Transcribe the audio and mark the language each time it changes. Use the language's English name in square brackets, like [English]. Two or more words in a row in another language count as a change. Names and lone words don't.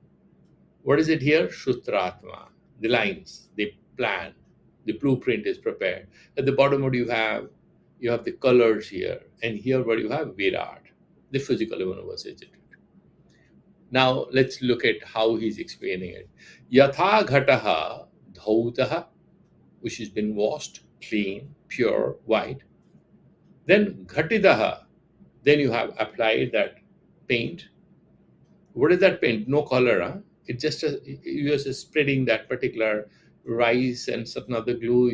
[English] What is it here? Shutratma. The lines, the plan, the blueprint is prepared. At the bottom, what do you have? You have the colors here. And here, what do you have? Virat, the physical universe. Now, let's look at how he's explaining it. [Sanskrit] यथा घटः धौतः, [English] which has been washed, clean, pure, white. Then ghatitaha, then you have applied that paint. What is that paint? No color, huh? It's just you're just spreading that particular rice and certain other glue.